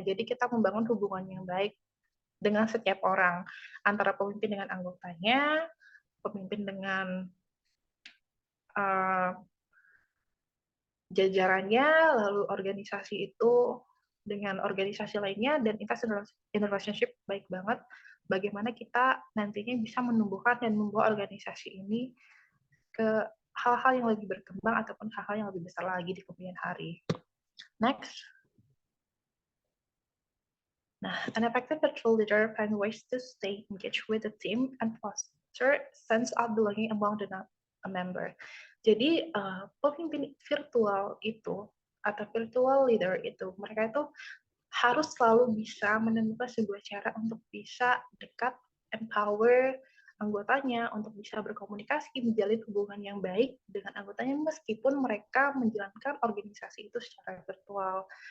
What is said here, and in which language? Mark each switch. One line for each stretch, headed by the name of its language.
Indonesian: Jadi kita membangun hubungan yang baik dengan setiap orang, antara pemimpin dengan anggotanya, pemimpin dengan jajarannya, lalu organisasi itu dengan organisasi lainnya, dan
English: invest in relationship
Indonesian: baik banget. Bagaimana kita nantinya bisa menumbuhkan dan membawa organisasi ini ke hal-hal yang lebih berkembang ataupun hal-hal yang lebih besar lagi di kemudian hari. Next.
English: Nah, an effective virtual leader finds ways to stay engaged with the team and foster sense of belonging among the member.
Indonesian: Jadi pemimpin virtual itu atau virtual leader itu mereka itu harus selalu bisa menemukan sebuah cara untuk bisa dekat, empower anggotanya untuk bisa berkomunikasi, menjalin hubungan yang baik dengan anggotanya meskipun mereka menjalankan organisasi itu secara virtual.